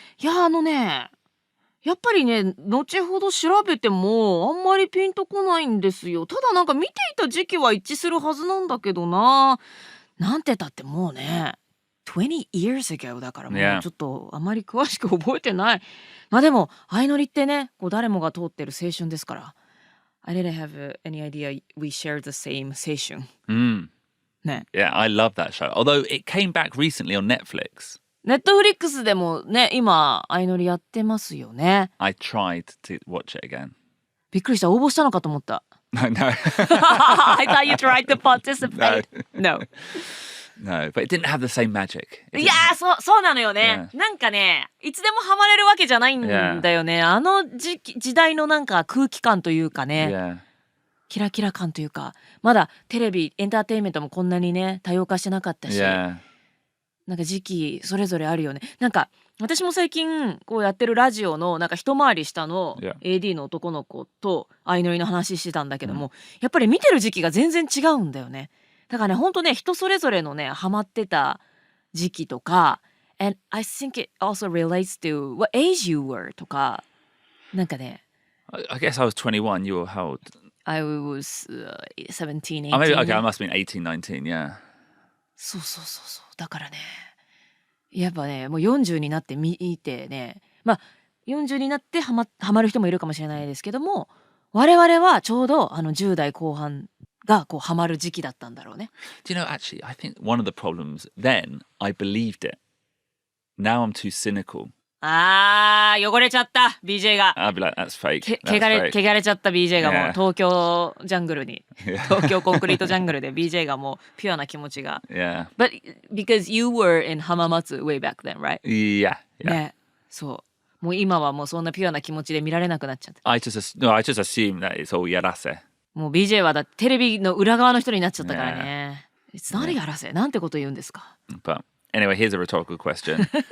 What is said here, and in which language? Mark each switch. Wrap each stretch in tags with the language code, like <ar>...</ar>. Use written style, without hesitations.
<ja>いや、やっぱりね、後ほど調べてもあんまりピンとこないんですよ。ただなんか見ていた時期は一致するはずなんだけどな。なんてたってもうね、</ja> <en>20 years ago</en> <ja>だからもうちょっとあまり詳しく覚えてない。まあでも、相乗りってね、こう誰もが通ってる青春ですから。</ja> <en>I didn't have any idea we shared the same 青春。</en> <ja>ね。</ja> <en>Yeah, I love that show. Although it came back recently on Netflix.</en> <ja>ネットフリックスでもね、今、相乗りやってますよね。</ja> <en>I tried to watch it again.</en> <ja>びっくりした。応募したのかと思った。</ja> <en>No. I thought you tried to participate. No. No, but it didn't have the same magic.</en> <ja>いやー、そうなのよね。なんかね、いつでもハマれるわけじゃないんだよね。あの時代のなんか空気感というかね。キラキラ感というか、まだテレビエンターテインメントもこんなにね多様化してなかったし、なんか時期それぞれあるよね。なんか私も最近こうやってるラジオのなんか一回り下の AD の男の子と相乗りの話してたんだけども、やっぱり見てる時期が全然違うんだよね。だからね、ほんとね、人それぞれのねハマってた時期とか、</ja> <en>and I think it also relates to what age you were</en> <ja>とか、なんかね。</ja> <en>I guess I was 21. You were how old? I was 17, 18. Oh, maybe, okay, I must have been 18, 19, yeah.</en> <ja>そうそうそうそう。だからね、やっぱね、もう40になって見てね、まあ40になってハマる人もいるかもしれないですけども、我々はちょうど10代後半がこうハマる時期だったんだろうね。</ja> <en>Do you know, actually, I think one of the problems then, I believed it. Now I'm too cynical.</en> <ja>汚れちゃった BJ が。</ja> <en>I'd be like, that's fake.</en> <ja>汚れちゃった BJ がもう</ja> <en>Yeah.</en> <ja>東京ジャングルに、東京コンクリートジャングルで BJ がもうピュアな気持ちが。</ja> <en>Yeah. But because you were in 浜松 way back then, right? Yeah. Yeah.</en> <ja>ね、そう。もう今はもうそんなピュアな気持ちで見られなくなっちゃって。</ja> <en>I just assume that it's all yarase.</en> <ja>もう BJ はだってテレビの裏側の人になっちゃったからね。</ja> <en>It's not やらせ。</en> <ja>なんてこと言うんですか。</ja> <en>But anyway, here's a rhetorical question.</en>